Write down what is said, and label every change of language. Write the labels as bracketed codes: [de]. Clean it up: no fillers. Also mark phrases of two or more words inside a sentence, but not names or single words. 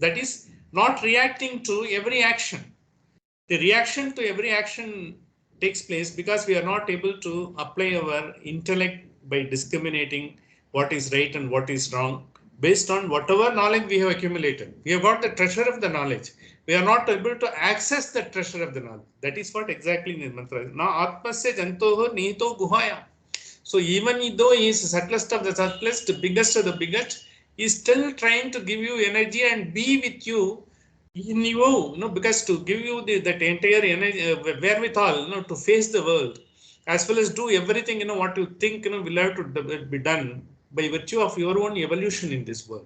[en] That is not reacting to every action. The reaction to every action takes place because we are not able to apply our intellect by discriminating what is right and what is wrong based on whatever knowledge we have accumulated. We have got the treasure of the knowledge. We are not able to access the treasure of the knowledge. That is what exactly in the mantra is. [sa] Na atmasya jantoho nihito guhaya. [en] So even though he is subtlest of the subtlest, biggest of the biggest, he is still trying to give you energy and be with you in you, because to give you that entire energy, wherewithal, to face the world, as well as do everything, what you think, will have to be done by virtue of your own evolution in this world.